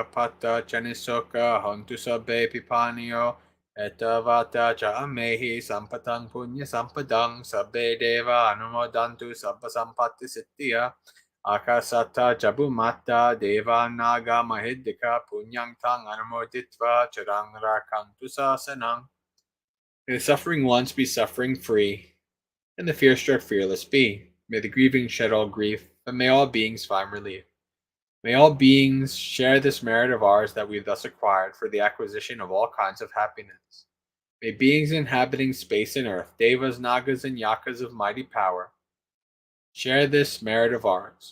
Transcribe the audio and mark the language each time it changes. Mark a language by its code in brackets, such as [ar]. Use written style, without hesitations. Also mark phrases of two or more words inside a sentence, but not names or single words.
[pi] patta chani soka, hantu sabbe pipaniyo, etavata cha amehi sampatang punya sampadang, sabbe deva anumodantu sabba sampatti siddhya, akasata jabumata deva naga mahiddika punyang tang anumoditva charang rakantu sasanang. [en] May the suffering ones be suffering free, and the fear-struck fearless be. May the grieving shed all grief, but may all beings find relief. May all beings share this merit of ours that we have thus acquired for the acquisition of all kinds of happiness. May beings inhabiting space and earth, devas, nagas, and yakas of mighty power, share this merit of ours.